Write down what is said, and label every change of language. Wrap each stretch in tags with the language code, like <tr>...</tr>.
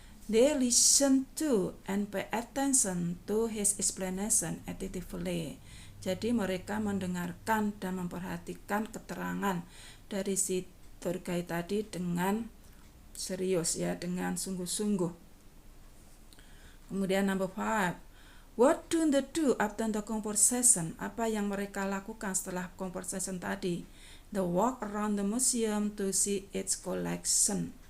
<en>They listen to and pay attention to his explanation attentively.</en> <id>Jadi mereka mendengarkan dan memperhatikan keterangan dari si tour guide tadi dengan serius, ya, dengan sungguh-sungguh. Kemudian number 5.</id> <en>What do they do after the conversation?</en> <id>Apa yang mereka lakukan setelah conversation tadi?</id> <en>They walk around the museum to see its collection.</en>